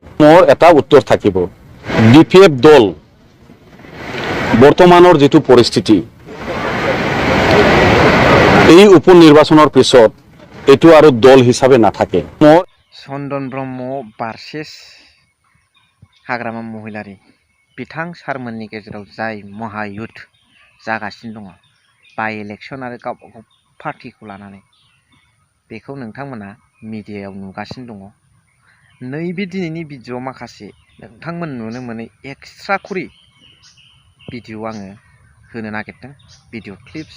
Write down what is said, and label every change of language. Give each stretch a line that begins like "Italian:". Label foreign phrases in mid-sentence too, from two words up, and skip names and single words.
Assamese: মোৰ এটা উত্তৰ থাকিব ডিপিএফ দল বৰ্তমানৰ যেটো পৰিস্থিতি এই উপনিৰ্বাচনৰ পিছত এটো আৰু দল হিচাপে নাথাকে মোৰ
Bodo: चन्दन ब्रह्म भार्सेस हाग्रामा महिलारी बिथां सारमोननि गेजेराव जाय महायुद्ध जागासिनो दङ बाय इलेक्शन आरो गावबागाव पार्टीखौ लानानै बेखौ नोंथांमोना मिडियायाव नुगासिनो दङ नैबे दिनैनि भिडिअ माखासे नोंथांमोन नुनो मोनै एक्सट्रा खुरि भिडिअ आङो होनो नागिरदों
English: video clips